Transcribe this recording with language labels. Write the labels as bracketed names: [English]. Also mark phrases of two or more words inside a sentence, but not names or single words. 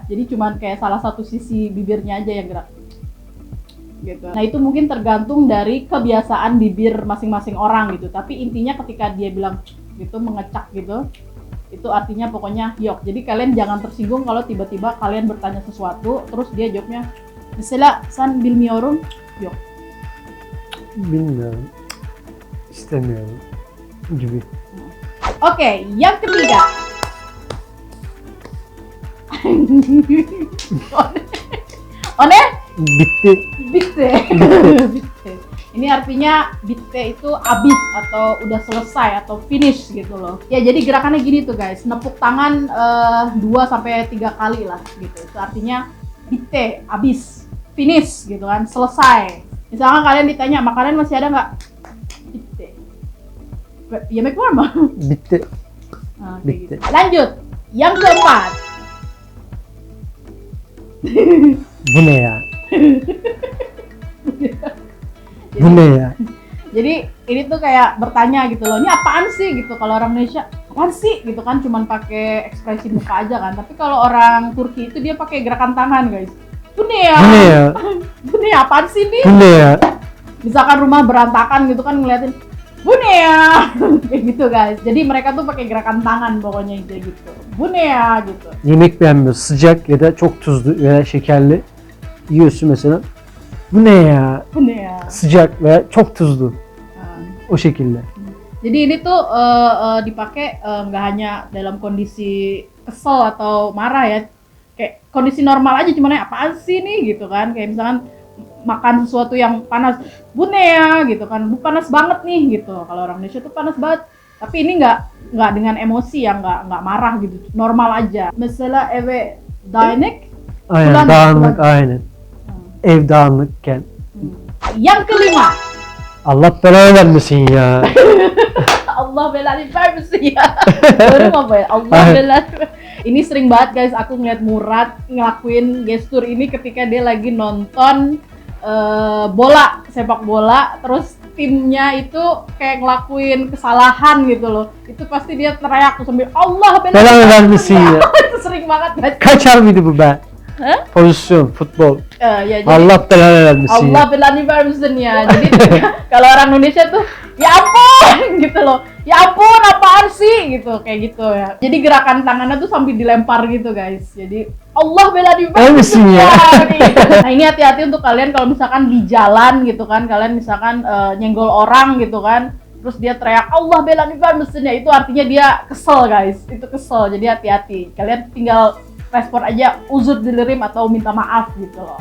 [Indonesian] Jadi cuman kayak salah satu sisi bibirnya aja yang gerak gitu. Nah, itu mungkin tergantung dari kebiasaan bibir masing-masing orang gitu. Tapi intinya ketika dia bilang gitu, mengecak gitu, itu artinya pokoknya yok. Jadi kalian jangan tersinggung kalau tiba-tiba kalian bertanya sesuatu terus dia jawabnya [Turkish] mesela sen bilmiyorum yok. Bilmiyorum. İstemiyorum gibi. [Indonesian] Oke, yang ketiga. [English] One? [Turkish] Bitti. Bitte. [Indonesian] Ini artinya bitte itu habis atau udah selesai atau finish gitu loh. Ya, jadi gerakannya gini tuh guys, nepuk tangan 2-3 kali lah gitu. Itu artinya bitte, abis, finish gitu kan, selesai. Misalkan kalian ditanya, makanan masih ada nggak? [Turkish] Bitte. Ya make warm. Bitti. [Indonesian] Nah, kayak [Turkish] Bitte. [Indonesian] gitu. Lanjut, yang keempat. [Turkish] Bu ne ya? Bu ne ya? [Indonesian] Jadi ini tuh kayak bertanya gitu loh, ini apaan sih gitu. Kalau orang Indonesia, apaan sih gitu kan, cuman pakai ekspresi muka aja kan. Tapi kalau orang Turki itu dia pakai gerakan tangan guys. [Turkish] Bu ne ya? Bu ne ya? Bu ne ya, [Indonesian] apaan sih nih? [Turkish] Bu ne ya? [Indonesian] Misalkan rumah berantakan gitu kan, ngeliatin [Turkish] Bu ne ya? [Indonesian] Kayak gitu guys. Jadi mereka tuh pakai gerakan tangan pokoknya kayak gitu. [Turkish] Bu ne ya gitu. Yemek beğenmiyor. Sıcak ya da çok tuzlu veya şekerli. Yiyorsun mesela. Bu ne ya? Bu ne ya? Sıcak veya çok tuzlu. [Indonesian] Nah, [Turkish] O şekilde. [Indonesian] jadi ini tuh dipakai nggak hanya dalam kondisi kesel atau marah ya, kayak kondisi normal aja, cuman apaan sih nih gitu kan, kayak misalkan makan sesuatu yang panas, [Turkish] Bu ne ya [Indonesian] gitu kan, Bu panas banget nih gitu. Kalau orang Indonesia tuh panas banget, tapi ini nggak dengan emosi yang nggak marah gitu, normal aja. [Turkish] Mesela eve dağınık. Aynen [Indonesian] Bulan- [Turkish] dağınık [Indonesian] bulan- [Turkish] aynen. Ev dağınıkken. [Indonesian] Yang kelima, [Turkish] Allah belanı vermesin ya. Allah belanı vermesin ya. [Indonesian] Baru apa ya? [Turkish] Allah belanı. [Indonesian] Ini sering banget guys, aku ngeliat Murad ngelakuin gestur ini ketika dia lagi nonton bola, sepak bola, terus timnya itu kayak ngelakuin kesalahan gitu loh. Itu pasti dia teriak tuh sambil Allah [Turkish] Belanı vermesin ya. [Indonesian] Itu sering banget guys. [Turkish] Kaçar mıydı bu be? Hah? Pozisyon, futbol. [Indonesian] Ya, jadi [Turkish] Allah belanı vermesin Allah ya. belani vermesin ya. [Indonesian] Jadi kalau orang Indonesia tuh ya ampun gitu loh. Ya ampun apaan sih gitu, kayak gitu ya. Jadi gerakan tangannya tuh sambil dilempar gitu guys. [Turkish] Jadi Allah belani vermesin Vermesin ya. ya. [Indonesian] Gitu. Nah ini hati-hati untuk kalian kalau misalkan di jalan gitu kan, kalian misalkan nyenggol orang gitu kan, terus dia teriak [Turkish] Allah belani vermesin ya, [Indonesian] itu artinya dia kesel guys. Itu kesel. Jadi hati-hati. Kalian tinggal respon aja [Turkish] uzur dilerim [Indonesian] atau minta maaf gitu loh.